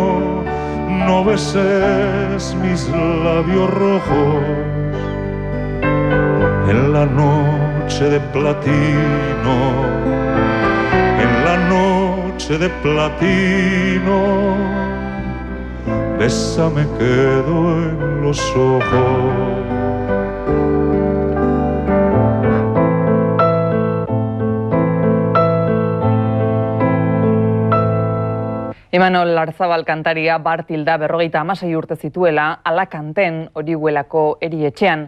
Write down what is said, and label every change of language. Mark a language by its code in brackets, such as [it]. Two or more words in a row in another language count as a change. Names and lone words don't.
[es] No beses mis labios rojos en la noche de platino, en la noche de platino. Bésame, quedo en los ojos. [eu] Imanol Larzabal kantaria bart hilda 56 urte zituela Alakanten Orihuelako erietxean.